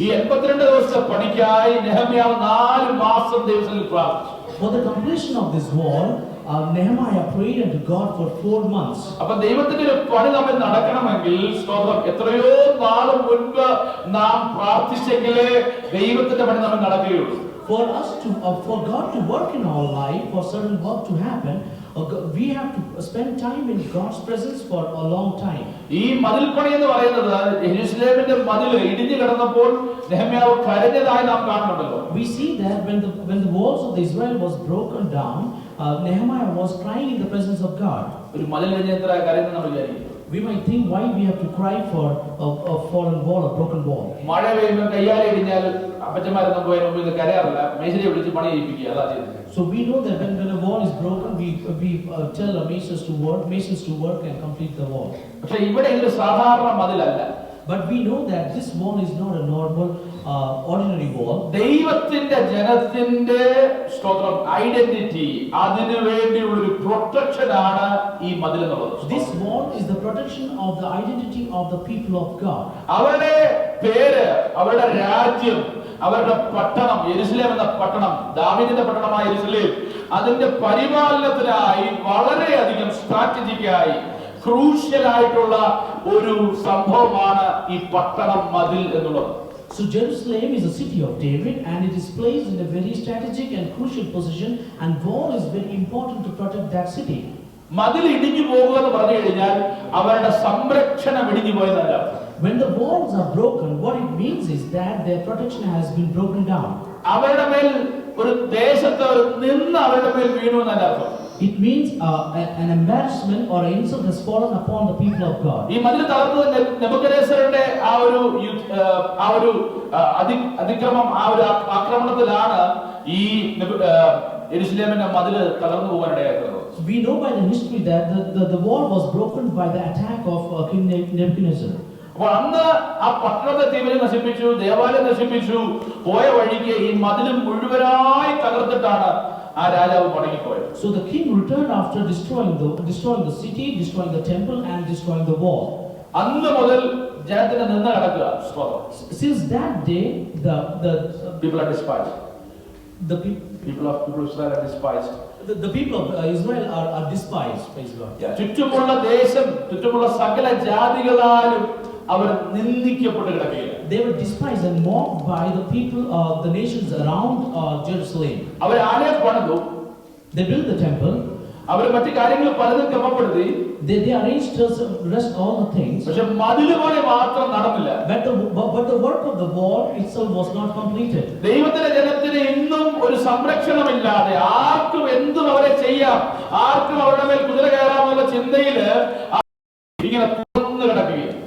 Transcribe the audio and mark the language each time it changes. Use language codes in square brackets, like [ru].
[ml] ഈ 82 ദിവസത്തെ പണിക്കായി നെഹമ്യാവ് 4 മാസം ദൈവത്തിൽ പ്രാർത്ഥിച്ചു. [en] For the completion of this wall, Nehemiah prayed unto God for 4 months. [ml] അപ്പോൾ ദൈവത്തിന്റെ ഒരു പണി നമ്മൾ നടക്കണമെങ്കിൽ സ്തോത്രം എത്രയോ നാൾ മുൻപ് നാം പ്രാർത്ഥിച്ചെങ്കിലേ ദൈവത്തിന്റെ പണി നമ്മൾ നടക്കുകയുള്ളൂ. [en] For God to work in our life, for certain work to happen, we have to spend time in God's presence for a long time. [ml] ഈ മതിൽ പണി എന്ന് പറയുന്നത് യെരുശലേമിന്റെ മതിൽ ഇടിഞ്ഞു കിടന്നപ്പോൾ നെഹമ്യാവ് കരഞ്ഞതായി നാം കാണുന്നുണ്ടല്ലോ. [en] We see that when the walls of Israel was broken down, Nehemiah was crying in the presence of God. [ml] ഒരു മതിൽ ഇടിഞ്ഞ് എത്ര കരയുന്നു നമ്മൾ വിചാരിക്കും. [en] We might think why we have to cry for a fallen wall, a broken wall. [ml] മഴ പെയ്യുമ്പോൾ കയ്യാലെ ഇടിഞ്ഞാൽ അപ്പച്ചന്മാരൊന്നും പോയി മുമ്പിൽ കരയാറില്ല, മേശിരിയെ വിളിച്ച് പണി ചെയ്യിപ്പിക്കുക, അതാ ചെയ്യുന്നത്. [en] So we know that when a wall is broken, we tell our masons to work and complete the wall. [ml] പക്ഷേ ഇവിടെ ഇതൊരു സാധാരണ മതിലല്ല. [en] But we know that this wall is not a normal ordinary wall. [ml] ദൈവത്തിന്റെ ജനത്തിന്റെ സ്തോത്രം identity അതിനു വേണ്ടിയുള്ള ഒരു പ്രൊട്ടക്ഷൻ ആണ് ഈ മതിൽ എന്നുള്ളത്. [en] This wall is the protection of the identity of the people of God. [ml] അവരുടെ പേര്, അവരുടെ രാജ്യം, അവരുടെ പട്ടണം യെരുശലേം എന്ന പട്ടണം, ദാവീദിന്റെ പട്ടണമായ യെരുശലേം, അതിന്റെ പരിപാലനത്തിനായി വളരെയധികം സ്ട്രാറ്റജിക്കായി ക്രൂഷ്യൽ ആയിട്ടുള്ള ഒരു സംഭവമാണ് ഈ പട്ടണം മതിൽ എന്നുള്ളത്. [en] So Jerusalem is a city of David, and it is placed in a very strategic and crucial position, and wall is very important to protect that city. [ml] മതിൽ ഇടിഞ്ഞു പോകുക എന്ന് പറഞ്ഞു കഴിഞ്ഞാൽ അവരുടെ സംരക്ഷണം ഇടിഞ്ഞു പോയതല്ല. [en] When the walls are broken, what it means is that their protection has been broken down. [ml] അവരുടെ മേൽ ഒരു ദേശത്ത് നിന്ന് അവരുടെ മേൽ വീണു എന്നല്ല അർത്ഥം. [en] It means an embarrassment or an insult has fallen upon the people of God. ഈ മതിൽ തകർത്തത് നെബൂഖദ്നേസറിന്റെ ആ ഒരു അതിക്രമം, ആ ഒരു ആക്രമണത്തിലാണ് ഈ യെരുശലേമിന്റെ മതിൽ തകർന്നു പോകാനിടയാക്കുന്നത്. We know by the history that the wall was broken by the attack of King Nebuchadnezzar. അപ്പോൾ അന്ന് ആ പട്ടണത്തെ തീവ്രം നശിപ്പിച്ചു, ദേവാലയം നശിപ്പിച്ചു, പോയ വഴിക്ക് ഈ മതിലും മുഴുവനായി തകർത്തിട്ടാണ് ആ രാജാവ് മടങ്ങിപ്പോയത്. So the king returned after destroying the city, destroying the temple, and destroying the wall. അന്ന് മുതൽ ജനത്തിന് നിന്ന് കിടക്കുക. Since that day, the people are despised. The people of Israel are despised. The people of Israel are despised. Praise God. [ml] ചുറ്റുമുള്ള ദേശം, ചുറ്റുമുള്ള സകല ജാതികളാലും അവർ നിന്ദിക്കപ്പെട്ട് കിടക്കുകയാണ്. [en] They were despised and mocked by the people of the nations around Jerusalem. [ml] അവർ ആലയം പണിതു, [en] they built the temple. [ml] അവർ മറ്റു കാര്യങ്ങൾ പലതും ക്രമപ്പെടുത്തി. [en] They arranged to rest all the things. [ml] പക്ഷേ മതിൽ പണി മാത്രം നടന്നില്ല. [en] But the work of the wall itself was not completed. [ml] ദൈവത്തിന്റെ ജനത്തിന് ഇന്നും ഒരു സംരക്ഷണമില്ലാതെ ആർക്കും എന്തും അവരെ ചെയ്യാം, ആർക്കും അവരുടെ മേൽ കുതിര കയറാമെന്നുള്ള ചിന്തയില് ഇങ്ങനെ തുറന്നു കിടക്കുകയാണ്.